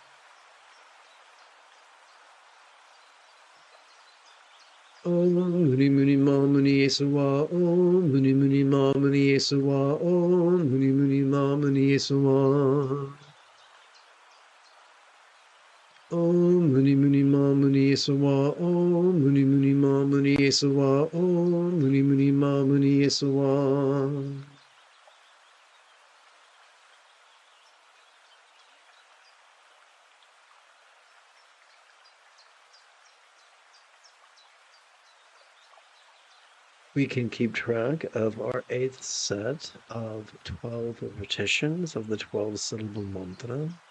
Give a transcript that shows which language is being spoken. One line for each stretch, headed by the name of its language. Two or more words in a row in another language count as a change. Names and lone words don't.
Sanskrit: Om Muni Muni Ma Muni Yesuwa, Om Muni Muni Ma Muni Yesuwa, Om Muni Muni Ma Muni Yesuwa, Om Muni Muni Ma Muni Yesuwa, Om Muni Muni Ma Muni Yesuwa, Om Muni Muni Ma Muni Yesuwa.
English: We can keep track of our 8th set of 12 repetitions of the 12-syllable mantra.